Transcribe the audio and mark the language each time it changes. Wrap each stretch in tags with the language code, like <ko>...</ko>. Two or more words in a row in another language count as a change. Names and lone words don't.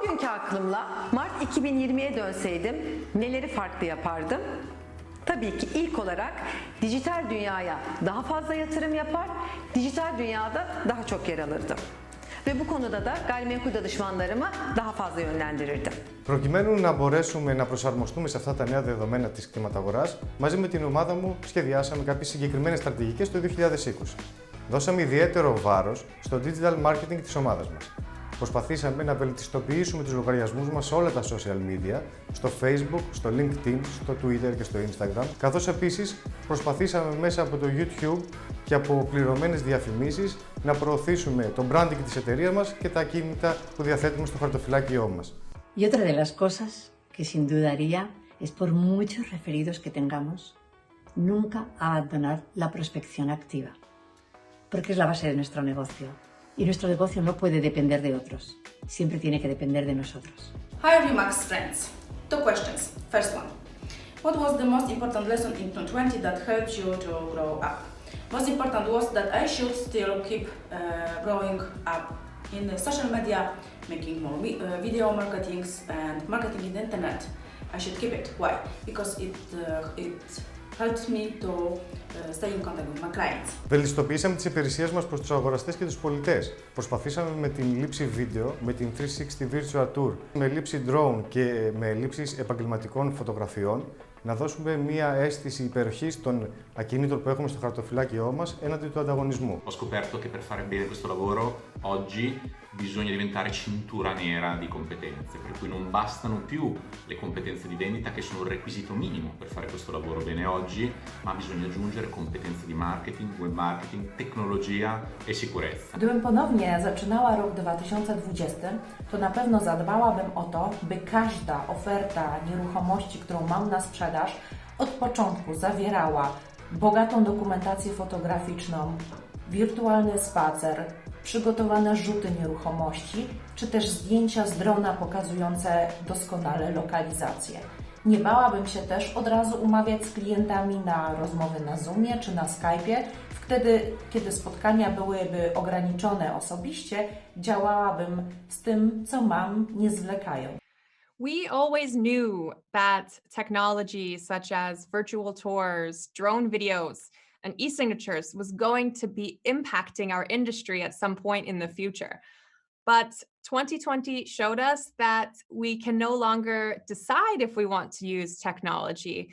<tr>aklımla Mart 2020'ye dönseydim neleri farklı yapardım? Tabii ki ilk olarak dijital dünyaya daha fazla yatırım yapar, dijital dünyada daha çok yer alırdım. Ve bu konuda da gayrimenkul danışmanlarımı daha fazla yönlendirirdim.</tr> <el>Προκειμένου να μπορέσουμε να προσαρμοστούμε σε αυτά τα νέα δεδομένα της κτηματαγοράς, μαζί με την ομάδα μου σχεδιάσαμε κάποιες συγκεκριμένες στρατηγικές το 2020. Δώσαμε ιδιαίτερο βάρος στο</el> <en>digital marketing</en> <el>της ομάδας μας. Προσπαθήσαμε να βελτιστοποιήσουμε τους λογαριασμούς μας σε όλα τα</el> <en>social media,</en> <el>στο Facebook, στο LinkedIn, στο Twitter και στο Instagram, καθώς επίσης προσπαθήσαμε μέσα από το YouTube και από πληρωμένες διαφημίσεις να προωθήσουμε το branding της εταιρείας μας και τα ακίνητα που διαθέτουμε στο χαρτοφυλάκιό μας.</el> <es>Y otra de las cosas que sin duda haría es, por muchos referidos que tengamos, nunca abandonar la prospección activa, porque es la base de nuestro negocio. Y nuestro negocio no puede depender de otros, siempre tiene que depender de nosotros.</es> <en>Hi Remax friends, 2 questions. First one, what was the most important lesson in 2020 that helped you to grow up? Most important was that I should still keep growing up in the social media, making more video marketings and marketing in the internet. I should keep it. Why? Because it helps me to stay in contact with my clients.</en> <el>Βελτιστοποιήσαμε τις υπηρεσίες μας προς τους αγοραστές και τους πολιτές. Προσπαθήσαμε με την λήψη βίντεο, με την 360</el> <en>Virtual Tour,</en> <el>με λήψη drone και με λήψεις επαγγελματικών φωτογραφιών, να δώσουμε μια αίσθηση υπεροχής των ακινήτων που έχουμε στο χαρτοφυλάκιό μας έναντι του ανταγωνισμού.</el> <it>Ho scoperto che per fare bene questo lavoro oggi bisogna diventare cintura nera di competenze, per cui non bastano più le competenze di vendita che sono un requisito minimo per fare questo lavoro bene oggi, ma bisogna aggiungere competenze di marketing, web marketing, tecnologia e sicurezza.</it> <pl>Gdybym ponownie zaczynała rok 2020, to na pewno zadbałabym o to, by każda oferta nieruchomości, którą mam na sprzedaż, od początku zawierała bogatą dokumentację fotograficzną, wirtualny spacer, przygotowane rzuty nieruchomości, czy też zdjęcia z drona pokazujące doskonale lokalizację. Nie bałabym się też od razu umawiać z klientami na rozmowy na Zoomie czy na Skype'ie. Wtedy, kiedy spotkania byłyby ograniczone osobiście, działałabym z tym, co mam, nie zwlekając.</pl> <en>We always knew that technology such as virtual tours, drone videos, and e-signatures was going to be impacting our industry at some point in the future. But 2020 showed us that we can no longer decide if we want to use technology.</en>